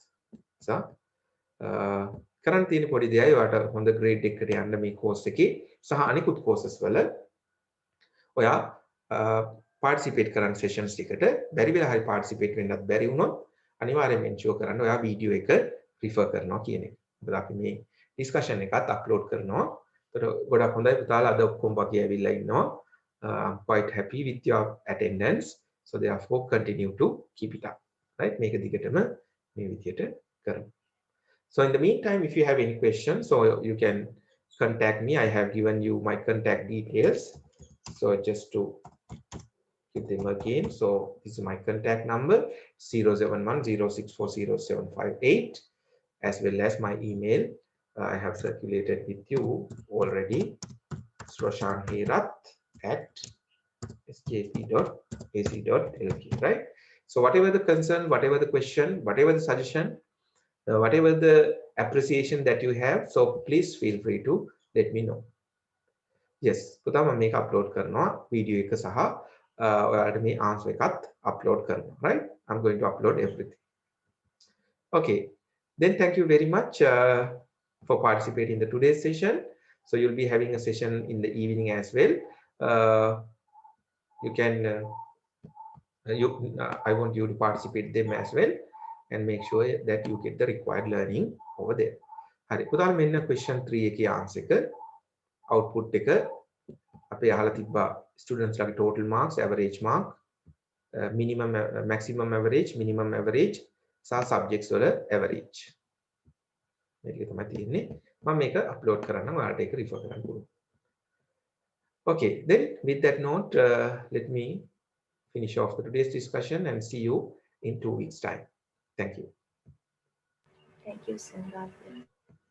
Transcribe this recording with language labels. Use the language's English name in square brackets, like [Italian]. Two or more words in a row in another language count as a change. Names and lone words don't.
[Sinhala] කරන්න තියෙන පොඩි දෙයයි ඔයාට හොඳ grade එකකට යන්න මේ course එකේ සහ අනිකුත් courses වල ඔයා participate කරන sessions ටිකට බැරි වෙලා හරි participate වෙන්නත් බැරි වුණොත් අනිවාර්යයෙන්ම ensure කරන්න ඔයා video එක refer කරනවා කියන එක. මොකද අපි මේ discussion එකත් upload කරනවා. ඒතර ගොඩක් හොඳයි පුතාලා අද ඔක්කොම වගේ ඇවිල්ලා ඉන්නවා. [English] I'm quite happy with your attendance. So therefore continue to keep it up. Right? [Sinhala] මේක දිගටම මේ විදියට කරමු. [English] So in the meantime, if you have any questions, so you can contact me. I have given you my contact details. So just to give them again. So this is my contact number 07106400758, as well as my email. I have circulated with you already, sroshanherat@sjp.ac.lk, right? So whatever the concern, whatever the question, whatever the suggestion, whatever the appreciation that you have, so please feel free to let me know. Yes, [Sinhala] පුතා මම මේක අප්ලෝඩ් කරනවා වීඩියෝ එක සහ ඔයාලට මේ ආන්සර් එකත් අප්ලෝඩ් කරනවා, [English] right? I'm going to upload everything. Okay, then thank you very much for participating in the today's session. So you'll be having a session in the evening as well. You can I want you to participate them as well and make sure that you get the required learning over there. [Sinhala] හරි පුතාලා මෙන්න question 3 එකේ answer එක output එක අපේ අහලා තිබ්බා students ලගේ [English] total marks, average mark, minimum maximum average, minimum average [Sinhala] සහ subjects වල average. මේක තමයි තියෙන්නේ. මම මේක upload කරන්නම් ඔයාලට ඒක refer කරන්න පුළුවන්. [English] Okay, then with that note, let me finish off today's discussion and see you in 2 weeks time. Thank you. Thank you, sir.